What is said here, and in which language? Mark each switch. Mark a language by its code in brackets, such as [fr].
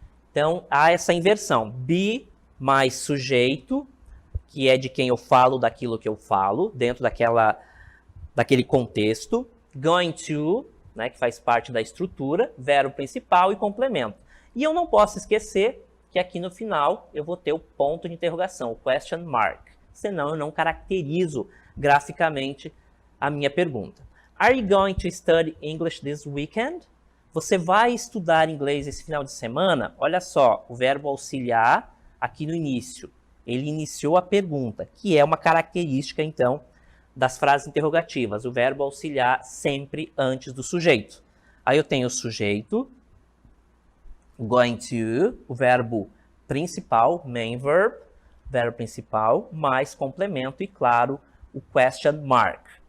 [pt] Então, há essa inversão. Be mais sujeito, que é de quem eu falo, daquilo que eu falo, dentro daquele contexto. Going to, né, que faz parte da estrutura, verbo principal e complemento. E eu não posso esquecer que aqui no final eu vou ter o ponto de interrogação, o question mark. Senão eu não caracterizo graficamente a minha pergunta. [en] Are you going to study English this weekend? [pt] Você vai estudar inglês esse final de semana? Olha só, o verbo auxiliar aqui no início. Ele iniciou a pergunta, que é uma característica, então, das frases interrogativas. O verbo auxiliar sempre antes do sujeito. Aí eu tenho o sujeito, going to, o verbo principal, main verb, verbo principal, mais complemento e, claro, o question mark.